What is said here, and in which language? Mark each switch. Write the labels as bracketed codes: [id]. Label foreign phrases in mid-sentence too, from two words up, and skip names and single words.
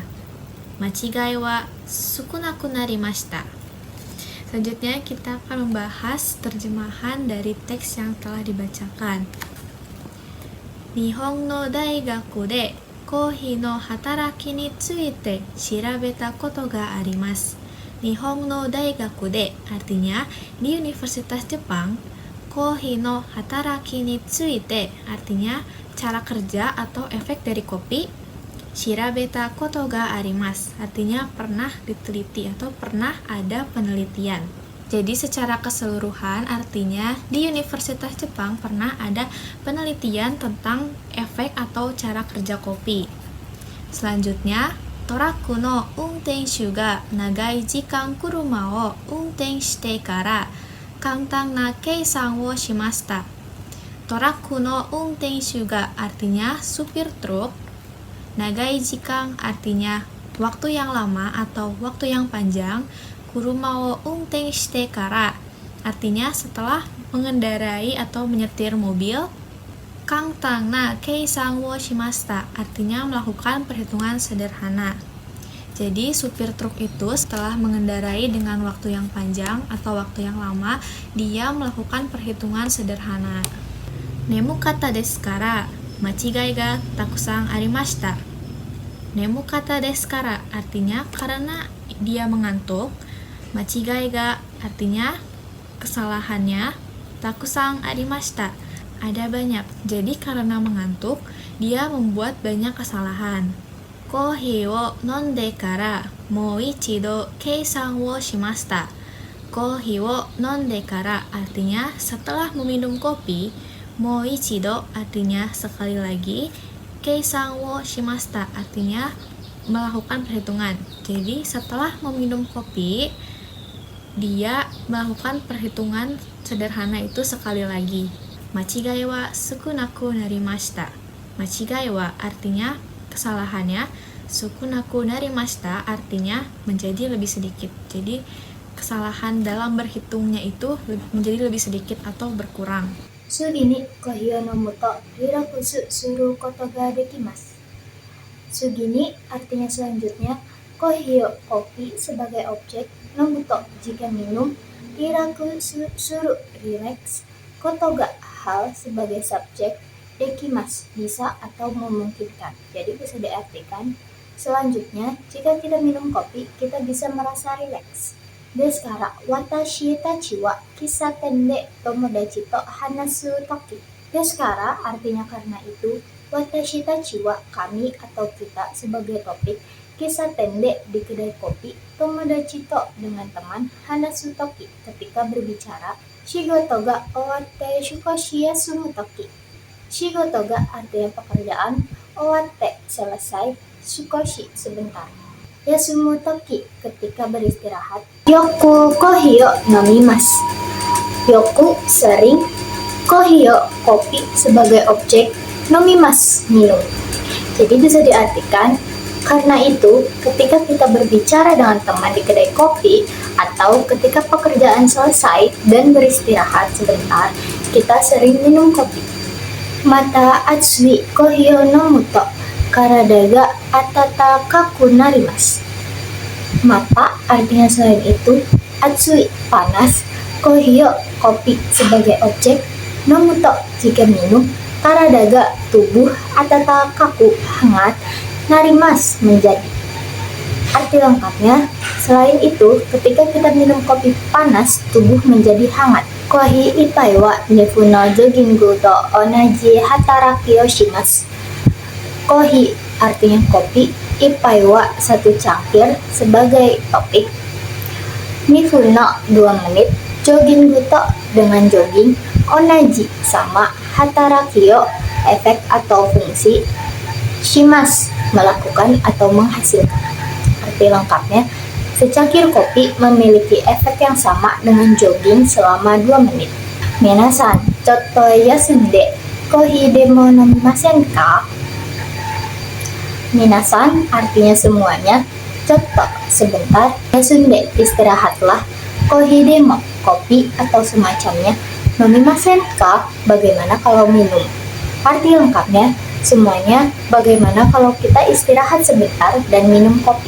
[ja] 間違いは少なくなりました。 [id] Selanjutnya kita akan membahas terjemahan dari teks yang telah dibacakan. [ja] 日本の大学でコーヒーの働きについて調べたことがあります. 日本の大学で [id] artinya di Universitas Jepang. [ja] コーヒーの働きについて [id] artinya cara kerja atau efek dari kopi. [ja] 調べたことがあります [id] artinya pernah diteliti atau pernah ada penelitian. Jadi secara keseluruhan artinya di Universitas Jepang pernah ada penelitian tentang efek atau cara kerja kopi. Selanjutnya, [ja] トラックの運転手が長い時間車を運転してから簡単な計算をしました. トラックの運転手が [id] artinya supir truk. [ja] 長い時間 [id] artinya waktu yang lama atau waktu yang panjang. [ja] 車を運転してから [id] artinya setelah mengendarai atau menyetir mobil. [ja] 簡単な計算をしました [id] artinya melakukan perhitungan sederhana. Jadi supir truk itu setelah mengendarai dengan waktu yang panjang atau waktu yang lama, dia melakukan perhitungan sederhana. [ja] 眠かったですから間違いがたくさんありました. 眠かったですから [id] artinya karena dia mengantuk. [ja] 間違いが [id] artinya kesalahannya. [ja] たくさんありました [id] ada banyak. Jadi karena mengantuk, dia membuat banyak kesalahan. [ja] コーヒーを飲んでからもう一度計算をしました. コーヒーを飲んでから [id] artinya setelah meminum kopi. [ja] もう一度 [id] artinya sekali lagi. [ja] 計算をしました [id] artinya melakukan perhitungan. Jadi setelah meminum kopi, dia melakukan perhitungan sederhana itu sekali lagi. [ja] 間違いは少なくなりました. 間違いは [id] artinya kesalahannya. [ja] 少なくなりました [id] artinya menjadi lebih sedikit. Jadi kesalahan dalam berhitungnya itu menjadi lebih sedikit atau berkurang. [ja] 次にコーヒーを飲むとリラックスすることができます. 次に [id] artinya selanjutnya, [ja] コーヒーを [id] kopi sebagai objek, [ja] 飲むと [id] jika minum, [ja] リラックスする [id] relax, [ja] ことが [id] hal sebagai subjek, dekimasu bisa atau memungkinkan. Jadi bisa diartikan selanjutnya, jika kita minum kopi, kita bisa merasa rileks. [ja] ですから私たちは喫茶店で友達と話すとき. ですから [id] artinya karena itu, [ja] 私たちは [id] kami atau kita sebagai topik, [ja] 喫茶店で [id] di kedai kopi, [ja] 友達と [id] dengan teman, [ja] 話すとき [id] ketika berbicara, [ja] 仕事が終わって少し休むとき. 仕事が [id] artinya pekerjaan, owatte selesai, shukoshi sebentar. [ja] 休むとき [id] ketika beristirahat. [ja] よくコーヒーを飲みます. [id] Yoku sering, kohio kopi sebagai objek, nomimasu minum. Jadi bisa diartikan karena itu ketika kita berbicara dengan teman di kedai kopi atau ketika pekerjaan selesai dan beristirahat sebentar, kita sering minum kopi. [ja] また熱いコーヒーを飲むと体が温かくなります. [id] Mata artinya selain itu, atsui panas, kohio kopi sebagai objek, [ja] 飲むと [id] jika minum, [ja] 体が [id] tubuh, atatakaku hangat, narimas menjadi. Arti lengkapnya, selain itu ketika kita minum kopi panas, tubuh menjadi hangat. [ja] コーヒー一杯は二分のジョギングと同じ働きをします. [id] Kohi artinya kopi, [ja] 一杯は [id] satu cangkir sebagai topik. [ja] 二分の [id] 2 menit, [ja] ジョギングと [id] dengan jogging, onaji sama, [ja] 働きを [id] efek atau fungsi, shimas melakukan atau menghasilkan. Arti lengkapnya, secangkir kopi memiliki efek yang sama dengan jogging selama 2 menit. [ja] 皆さん、ちょっと休んでコーヒーでも飲みませんか? [id] Minasan artinya semuanya. Contoh sebentar. Yasunde istirahatlah. [ja] コーヒーでも [id] kopi atau semacamnya. [ja] 飲みませんか? [id] Bagaimana kalau minum? Arti lengkapnya semuanya. Bagaimana kalau kita istirahat sebentar dan minum kopi?